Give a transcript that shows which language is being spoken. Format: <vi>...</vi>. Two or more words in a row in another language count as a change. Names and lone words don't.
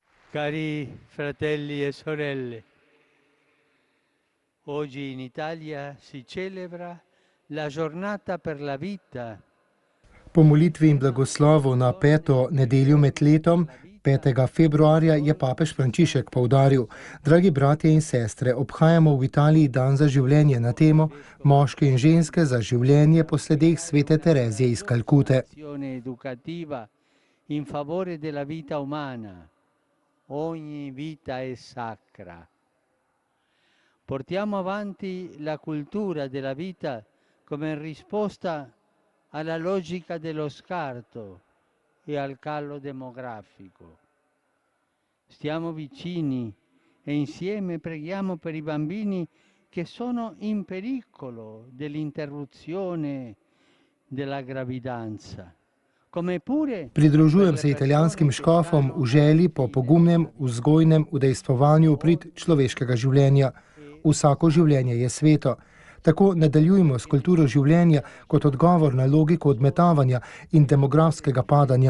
<it>Cari fratelli e sorelle, oggi in Italia si celebra la giornata per la vita.</it> <sl>Po molitvi in blagoslovu na peto nedeljo med letom, 5. februarja, je papež Frančišek poudaril: Dragi bratje in sestre, obhajamo v Italiji dan za življenje na temo Moške in ženske za življenje po sledeh svete Terezije iz Kalkute.</sl> <it>Educativa in favore della vita umana. Ogni vita è sacra. Portiamo avanti la cultura della vita come risposta alla logica dello scarto e al calo demografico. Stiamo vicini e insieme preghiamo per i bambini che sono in pericolo dell'interruzione della gravidanza.</it> <sl>Pridružujem se italijanskim škofom v želji po pogumnem, vzgojnem udejstvovanju prid človeškega življenja. Vsako življenje je sveto. Tako nadaljujemo s kulturo življenja kot odgovor na logiko odmetavanja in demografskega padanja.</sl>